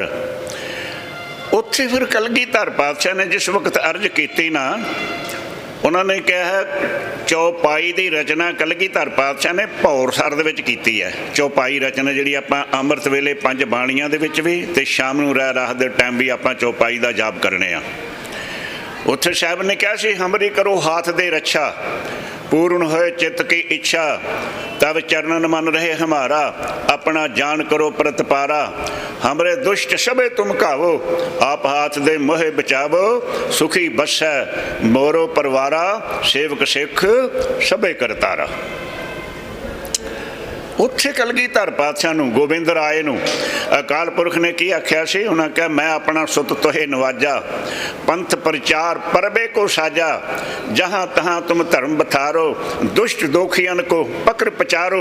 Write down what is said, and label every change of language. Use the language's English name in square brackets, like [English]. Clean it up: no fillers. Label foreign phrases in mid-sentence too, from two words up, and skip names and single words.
[Punjabi] ਉੱਥੇ ਫਿਰ ਕਲਗੀਧਰ ਪਾਤਸ਼ਾਹ ਨੇ ਜਿਸ ਵਕਤ ਅਰਜ਼ ਕੀਤੀ ਨਾ, ਉਹਨਾਂ ਨੇ ਕਿਹਾ ਚੌਪਾਈ ਦੀ ਰਚਨਾ ਕਲਗੀਧਰ ਪਾਤਸ਼ਾਹ ਨੇ ਭੌਰਸਰ ਦੇ ਵਿੱਚ ਕੀਤੀ ਹੈ। ਚੌਪਾਈ ਰਚਨਾ ਜਿਹੜੀ ਆਪਾਂ ਅੰਮ੍ਰਿਤ ਵੇਲੇ 5 ਬਾਣੀਆਂ ਦੇ ਵਿੱਚ ਵੀ ਤੇ ਸ਼ਾਮ ਨੂੰ ਰਹਿ ਰਾਤ ਦੇ ਟਾਈਮ ਵੀ ਆਪਾਂ ਚੌਪਾਈ ਦਾ ਜਾਪ ਕਰਨੇ ਆ। ਉੱਥੇ ਸਾਹਿਬ ਨੇ ਕਿਹਾ ਸੀ, [Braj] ਹਮਰੀ ਕਰੋ ਹਾਥ ਦੇ ਰੱਛਾ, पूर्ण होए चित्त की इच्छा, तब चरणन मन रहे हमारा, अपना जान करो प्रतपारा, हमरे दुष्ट सबे तुम कावो, आप हाथ दे मोहे बचावो, सुखी बसै मोरो परवारा, सेवक सिख सबे करतारा। [Punjabi] ਉੱਥੇ ਕਲਗੀਧਰ ਪਾਤਸ਼ਾਹ ਨੂੰ, ਗੋਬਿੰਦ ਰਾਏ ਨੂੰ ਅਕਾਲ ਪੁਰਖ ਨੇ ਕੀ ਆਖਿਆ ਸੀ? ਉਹਨਾਂ ਕਿਹਾ [Braj] ਮੈਂ ਆਪਣਾ ਸੁਤ ਤੋਹੇ ਨਵਾਜਾ, ਪੰਥ ਪ੍ਰਚਾਰ ਪਰਬੇ ਕੋ ਸਾਜਾ, ਜਹਾਂ ਤਹਾਂ ਤੁਮ ਧਰਮ ਬਥਾਰੋ, ਦੁਸ਼ਟ ਦੋਖੀਆਂ ਕੋ ਪਕੜ ਪਚਾਰੋ।